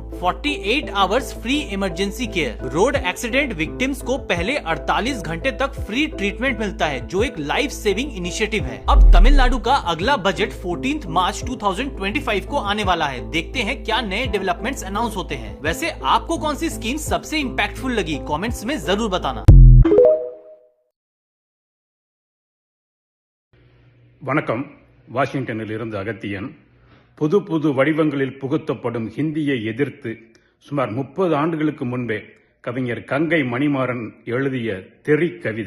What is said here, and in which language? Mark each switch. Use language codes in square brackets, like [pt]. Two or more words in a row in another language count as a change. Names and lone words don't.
[en] 48 hours free emergency care. road accident victims [hi] को पहले 48 घंटे तक [en] free treatment [hi] मिलता है, जो एक [en] life saving initiative है। [hi] अब तमिलनाडु का अगला बजट 14 मार्च 2025 को आने वाला है। देखते हैं क्या नए [en] developments announce [hi] होते हैं। वैसे आपको कौन सी स्कीम सबसे इम्पैक्टफुल लगी, कमेंट्स में जरूर बताना। [ta] வணக்கம். வாஷிங்டனில் இருந்து அகத்தியன். புது புது வடிவங்களில் புகுத்தப்படும் ஹிந்தியை எதிர்த்து சுமார் 30 ஆண்டுகளுக்கு முன்பே கவிஞர் கங்கை மணிமாறன் எழுதிய தெறி கவிதை.